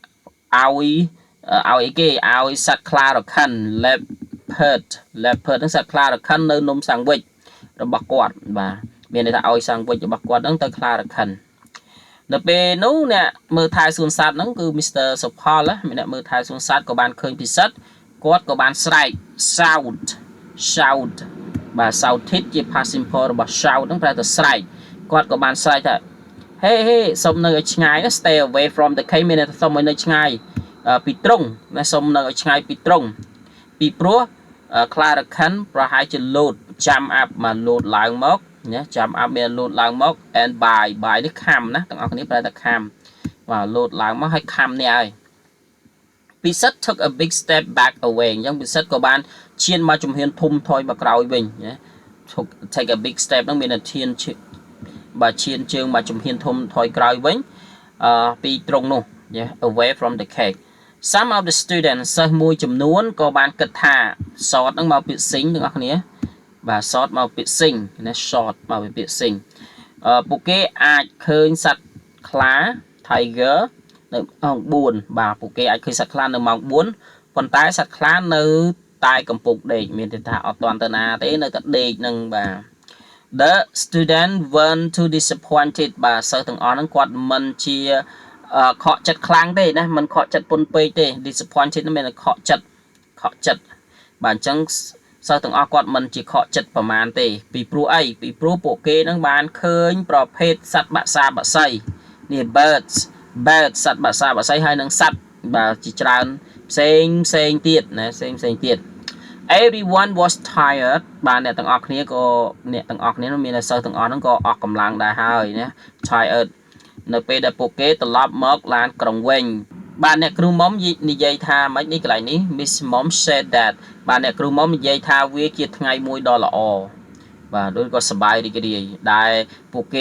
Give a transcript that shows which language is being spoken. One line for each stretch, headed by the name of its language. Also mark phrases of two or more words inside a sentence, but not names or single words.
Khmer: ឲ្យគេឲ្យសត្វខ្លារខិន leopard ហ្នឹងសត្វខ្លារខិននៅនំសាំងវិចរបស់គាត់បាទមានន័យថាឲ្យសាំងវិចរបស់គាត់ហ្នឹងទៅខ្លារខិននៅពេលនោះអ្នកមើលថែសួនសត្វហ្នឹងគឺ Mr. Supal អ្នកមើលថែសួនសត្វក៏បានឃើញពិសិដ្ឋគាត់ក៏បានស្រែក shout បាទ shouted ជា
English: past simple
Khmer: របស់ shout ហ្នឹងប្រែថាស្រែកគាត់ក៏បានស្រែកថា hey សុំនៅឲ្យឆ្ងាយ
English: stay away from the cage
Khmer: មានន័យថាសុំឲ្យនៅឆ្ងាយពីទ្រុងណាសុំនៅឲ្យឆ្ងាយពីទ្រុងពីព្រោះខ្លារខិនប្រហែលជាលោតចាំអាប់មកលោតឡើងមកណាចាំអាប់មានលោតឡើងមក
English: and by
Khmer: នេះខំណាទាំងអស់គ្នាប្រែថាខំបាទលោតឡើងមកឲ្យខំនេះហើយពិសិដ្ឋ
English: took a big step back away
Khmer: អញ្ចឹងពិសិដ្ឋក៏បានឈានមកជំហានធំថយមកក្រោយវិញណា
English: take a big step
Khmer: ហ្នឹងមានតែឈានជើងមកជំហានធំថយក្រោយវិញពីទ្រុងនោះ
English: away from the cage some of the students
Khmer: សិស្សមួយចំនួនក៏បានគិតថាសតហ្នឹងមកពាក្យ sing ទាំងអស់គ្នាបាទសតមកពាក្យ sing ណា short មកពាក្យ sing ពួកគេអាចឃើញសត្វខ្លា tiger នៅម៉ោង 4 បាទពួកគេអាចឃើញសត្វខ្លានៅម៉ោង 4 ប៉ុន្តែសត្វខ្លានៅតែកំពុងដេកមានន័យថាអត់ទាន់ទៅណាទេនៅតែដេកនឹងបាទ
English: The student weren't too disappointed
Khmer: បាទសិស្សទាំងអស់ហ្នឹងគាត់មិនជាខកចិត្តខ្លាំងទេណាមិនខកចិត្តពុនពេកទេ disappointed មានតែខកចិត្តបាទអញ្ចឹងសិស្សទាំងអស់គាត់មិនជាខកចិត្តប្រមាណទេពីព្រោះអីពីព្រោះពួកគេនឹងបានឃើញប្រភេទសត្វបក្សាបក្សីនេះ birds សត្វបក្សាបក្សីហើយនឹងសត្វបាទជាច្រើនផ្សេងទៀតណាផ្សេងទៀត
English: everyone was tired
Khmer: បាទអ្នកទាំងអស់គ្នានោះមានតែសិស្សទាំងអស់ហ្នឹងក៏អស់កម្លាំងដែរហើយណា tired នៅពេលដែលពួកគេត្រឡប់មកឡានក្រុងវិញ បាទអ្នកគ្រូមុំនិយាយថាម៉េចនេះកន្លែងនេះ
English: Miss Mom said that
Khmer: បាទអ្នកគ្រូមុំនិយាយថាវាជាថ្ងៃមួយដ៏ល្អបាទដូចក៏សប្បាយរីករាយដែលពួកគេ